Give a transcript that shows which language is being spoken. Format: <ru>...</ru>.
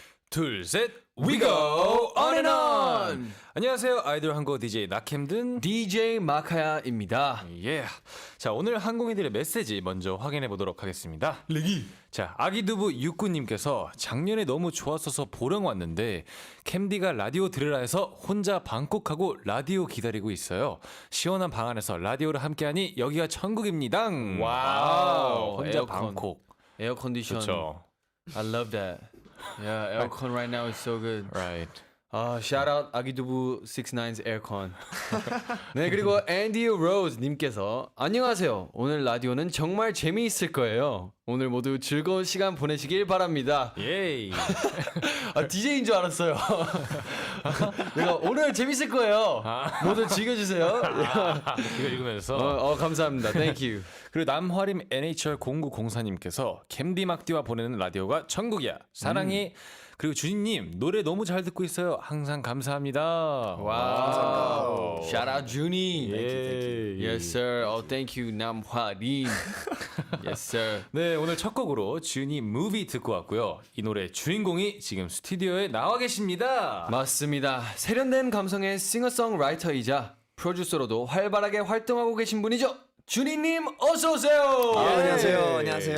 <ko>둘, 셋,</ko> <en>we go on and on!</en> <ko>안녕하세요, 아이돌 한국 DJ 낙캠든 DJ 마카야입니다. 예. 자, 오늘 항공인들의 메시지 먼저 확인해 보도록 하겠습니다. 자, 아기두부 육구님께서 작년에 너무 좋았어서 보령 왔는데 캠디가 라디오 들으라 해서 혼자 방콕하고 라디오 기다리고 있어요. 시원한 방 안에서 라디오를 함께하니 여기가 천국입니다. 와우. 혼자 에어컨. 방콕. 에어 컨디션. 그렇죠.</ko> <en>I love that. Yeah, aircon right now is so good. Right. shout out 아기두부 69's aircon.</en> <ko>네, 그리고 앤디 로즈 님께서 안녕하세요. 오늘 라디오는 정말 재미있을 거예요. 오늘 모두 즐거운 시간 보내시길 바랍니다. 예이. DJ인 줄 알았어요. 내가 오늘 재밌을 거예요. 모두 즐겨주세요. 이거 읽으면서 감사합니다.</ko> <en>Thank you.</en> <ko>그리고 남화림 NHL0904님께서 캠디 막디와 보내는 라디오가 천국이야. 사랑해. 그리고 주니님 노래 너무 잘 듣고 있어요. 항상 감사합니다. 와우.</ko> <en>Shout out 준이.</en> <ko>예.</ko> <en>Yes sir. Thank you 남화림. Yes sir.</en> <ko>네, 오늘 첫 곡으로 주니 무비 듣고 왔고요. 이 노래 주인공이 지금 스튜디오에 나와 계십니다. 맞습니다. 세련된 감성의 싱어송라이터이자 프로듀서로도 활발하게 활동하고 계신 분이죠. 준이님 어서 오세요. 안녕하세요. 안녕하세요.</ko>